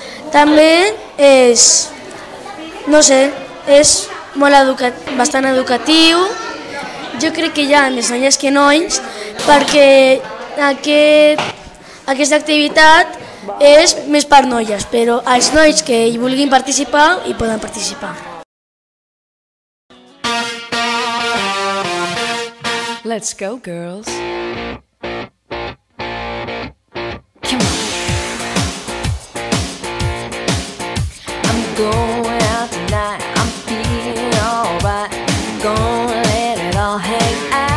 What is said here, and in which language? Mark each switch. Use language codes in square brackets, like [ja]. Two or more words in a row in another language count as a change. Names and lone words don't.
[ca] També és bastant educatiu. Jo crec que hi ha més noies que nois perquè aquesta activitat és més per noies, però els nois que hi vulguin participar hi poden participar. [en] Let's go, girls. Come on. I'm going out tonight. I'm feeling alright. Gonna let it all hang